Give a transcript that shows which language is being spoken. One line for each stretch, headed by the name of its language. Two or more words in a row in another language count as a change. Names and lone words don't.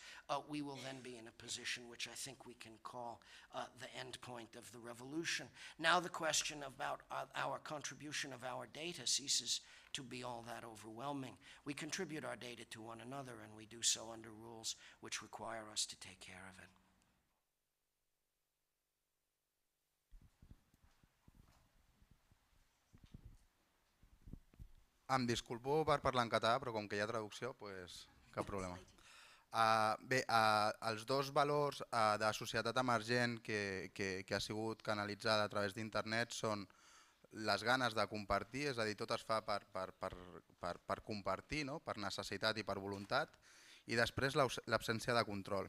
English: We will then be in a position which I think we can call the end point of the revolution. Now the question about our contribution of our data ceases to be all that overwhelming. We contribute our data to one another, and we do so under rules which require us to take care of it.
Catalan: Em disculpo per parlar en català, però com que hi ha traducció, doncs cap problema. Bé, els dos valors de societat emergent que ha sigut canalitzada a través d'internet són les ganes de compartir, és a dir, tot es fa per compartir, per necessitat i per voluntat, i després l'absència de control.